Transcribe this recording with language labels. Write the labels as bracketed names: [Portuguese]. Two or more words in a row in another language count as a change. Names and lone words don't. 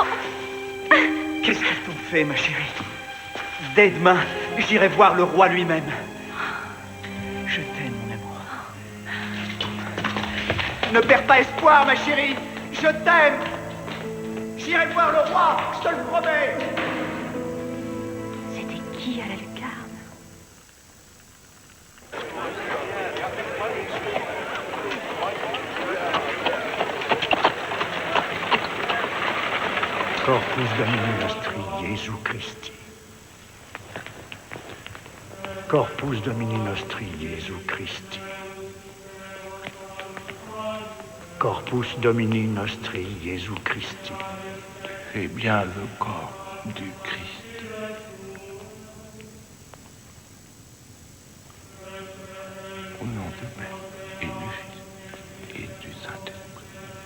[French] Qu'est-ce qu'ils t'ont fait, ma chérie? Dès demain, j'irai voir le roi lui-même. Je t'aime, mon amour. Ne perds pas espoir, ma chérie. Je t'aime. J'irai voir le roi, je te le promets. C'était qui à la lucarne? [Latin] Corpus Domini nostri, Jesu Christi. Corpus Domini nostri, Jesu Christi. Corpus Domini Nostri Jesu Christi. [French] C'est bien le corps du Christ. Au nom du Père et du Fils et du Saint-Esprit.